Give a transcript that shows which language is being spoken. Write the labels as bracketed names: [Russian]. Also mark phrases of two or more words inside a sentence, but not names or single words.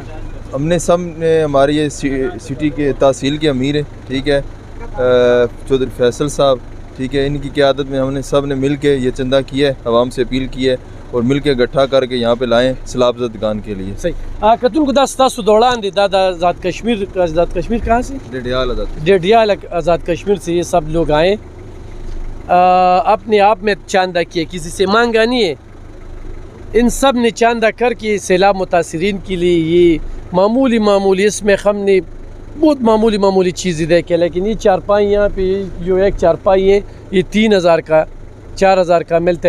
[Urdu] ہم نے سب نے ہماری یہ سٹی کے تحصیل کے امیر ہیں ٹھیک ہے چودھری فیصل صاحب ٹھیک ہے ان کی قیادت میں ہم نے سب نے مل کے یہ چندہ کیا ہے عوام سے اپیل کی ہے اور مل کے اکٹھا کر کے یہاں پہ لائیں سیلاب زدگان کے لیے. [Pashto] صحیح کتن کو ستاسو دوڑان دی دا آزاد کشمیر [Urdu] کہاں سے؟ ڈڈیال آزاد کشمیر سے یہ سب لوگ آئے اپنے آپ میں چاندہ کیے کسی سے مانگا نہیں ہے. ان سب نے چاندہ کر کے سیلاب متاثرین کے لیے یہ معمولی اس میں ہم نے بہت معمولی چیزیں دیکھیں لیکن یہ چارپائی یہاں پہ جو ایک چارپائی ہے یہ 3000 کا 4000 کا ملتا ہے.